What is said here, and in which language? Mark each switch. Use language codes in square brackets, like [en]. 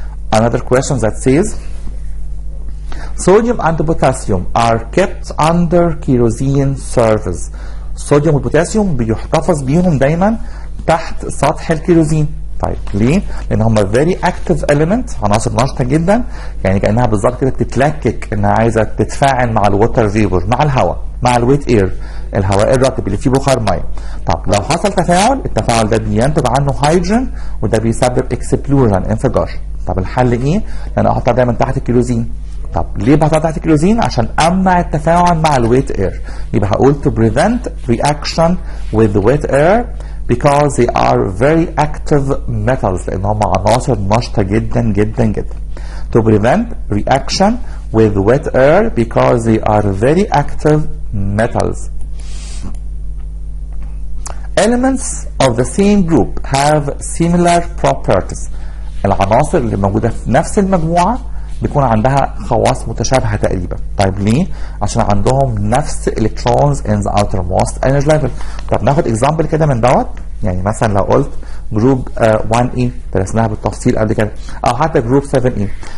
[en] Another question that says sodium and potassium are kept under kerosene surface. [ar] الصوديوم والبوتاسيوم بيحتفظ بيهم دايما تحت سطح الكيروزين. طيب ليه؟ لان هم [en] very active element، [ar] عناصر نشطه جدا، يعني كانها بالظبط كده بتتلكك انها عايزه تتفاعل مع الووتر فيبر، مع الهواء، مع الويت اير، الهواء الرطب اللي فيه بخار ميه. طب لو حصل تفاعل، التفاعل ده بينتج عنه هيدروجين وده بيسبب اكسبلوجن، انفجار. طب الحل ايه؟ لان احطها دايما تحت الكيروزين. طب ليه بحطها تحت الكيروزين؟ عشان امنع التفاعل مع الويت اير. يبقى هقول [en] to prevent reaction with wet air because they are very active metals، [ar] لان هم عناصر نشطه جدا جدا [en] جدا. to prevent reaction with wet air because they are very active metals. Elements of the same group have similar properties. [ar] العناصر اللي موجودة في نفس المجموعة بيكون عندها خواص متشابهة تقريبا. طيب ليه؟ عشان عندهم نفس [en] electrons in the outermost energy level. [ar] طب ناخد example كده من دوت. يعني مثلا لو قلت جروب 1E درسناها بالتفصيل قبل كده، أو حتى جروب 7E.